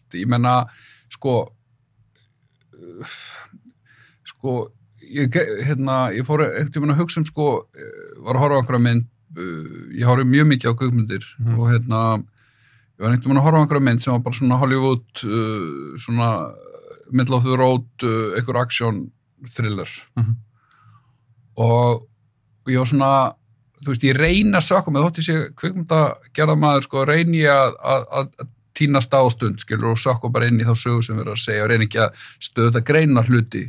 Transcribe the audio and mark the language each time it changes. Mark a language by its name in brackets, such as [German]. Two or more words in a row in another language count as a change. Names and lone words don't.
[Icelandic] Ég meina, sko, ég fór einhvern að hugsa sko, var að horfa á einhverja mynd, ég horfi mjög mikið á kvikmyndir og ég var einhvern að horfa á einhverja mynd sem var bara svona Hollywood, svona [English] middle of the road, einhver action thriller. [Icelandic] Og ég var svona, þú veist, ég reyna að sökka mig, þótt ég sé kvikmyndagerðarmaður, sko, reyni að tínast á stund, skilur, og sökka bara inn í þá sögu sem við erum að segja og reyni ekki að stöða greina hluti.